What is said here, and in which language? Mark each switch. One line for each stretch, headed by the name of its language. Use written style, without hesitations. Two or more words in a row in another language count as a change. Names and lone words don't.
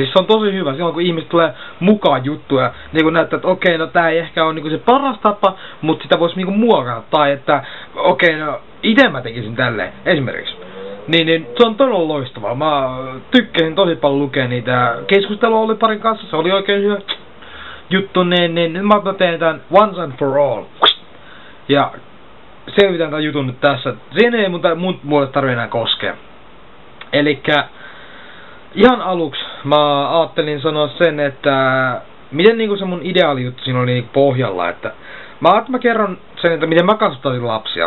Finnish: Siis se on tosi hyvä silloin, kun ihmiset tulee mukaan juttuja. Niinku näyttää, että okei, no tää ei ehkä ole niinku se paras tapa, mutta sitä voisi niinku muokata. Tai että okei, no ite mä tekisin tälleen. Esimerkiksi. Niin se on todella loistavaa. Mä tykkäsin tosi paljon lukea niitä. Keskustelua oli parin kanssa, se oli oikein hyvä juttu, niin mä teen tän
English: once and for all.
Finnish: Ja selvitän tän jutun nyt tässä. Siinä ei mun puolesta tarvitse enää koskea. Elikkä ihan aluksi mä ajattelin sanoa sen, että miten niinku se mun ideaali juttu siinä oli niinku pohjalla, että mä kerron sen, että miten mä kasvattaisin lapsia.